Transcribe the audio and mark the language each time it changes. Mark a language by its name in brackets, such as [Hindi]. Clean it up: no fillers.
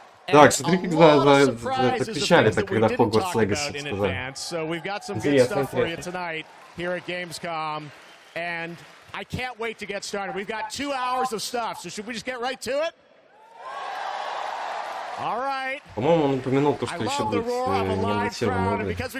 [Russian] Так, смотри, как закричали-то, когда Hogwarts Legacy сказали. [English] So we've got some good stuff for you tonight here at Gamescom, and I can't wait to get started. We've got 2 hours of stuff, so should we just get right to it? All right. [Russian] По-моему, он упомянул то, что еще будет неанонсированные игры.